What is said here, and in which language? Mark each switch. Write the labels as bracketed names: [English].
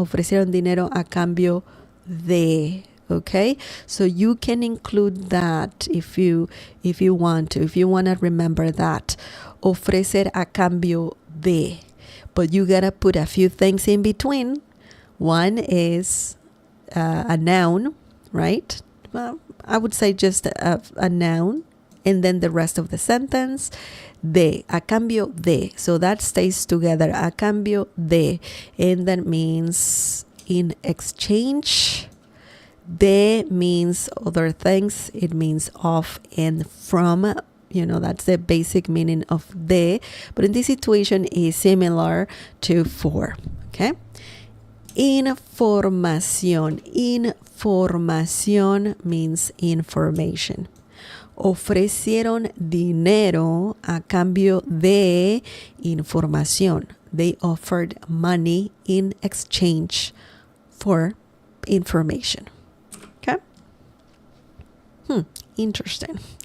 [Spanish] Ofrecieron dinero a cambio de. [English] Okay, so you can include that if you want to remember that. [Spanish] Ofrecer a cambio de. [English] But you gotta put a few things in between. One is a noun, right? Well, I would say just a noun, and then the rest of the sentence, [Spanish] de, a cambio de. [English] So that stays together, [Spanish] a cambio de, [English] and that means in exchange. De means other things. It means of and from. You know, that's the basic meaning of de. But in this situation is similar to for. Okay. Información. Información means information. [Spanish] Ofrecieron dinero a cambio de información. [English] They offered money in exchange for information. Okay? Interesting.